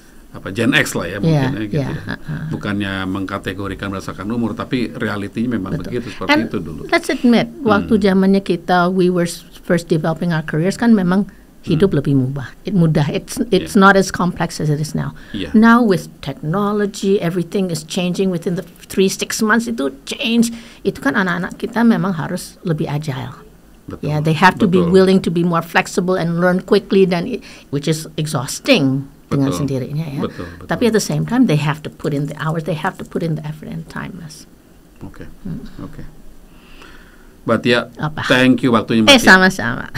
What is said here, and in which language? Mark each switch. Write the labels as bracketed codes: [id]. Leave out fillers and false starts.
[id] Apa Gen X lah ya mungkin gitu ya. Bukannya mengkategorikan berdasarkan umur, tapi realitinya memang begitu seperti itu dulu. [en] Let's admit, [id] waktu zamannya kita [en] we were first developing our careers [id] kan memang hidup lebih mudah. [en] It's not as complex as it is now. Yeah. Now with technology, everything is changing within the 3-6 months. [id] Itu change. Itu kan anak-anak kita memang harus lebih agile. Betul. [en] Yeah, they have to be [id] Betul. [en] willing to be more flexible and learn quickly which is exhausting [id] dengan Betul. sendirinya ya. Betul. Tapi [en] at the same time they have to put in the hours, they have to put in the effort and time, [id] Mas. Oke. Mbak Tia, Apa? [en] thank you [id] waktunya Mbak Tia. Sama-sama.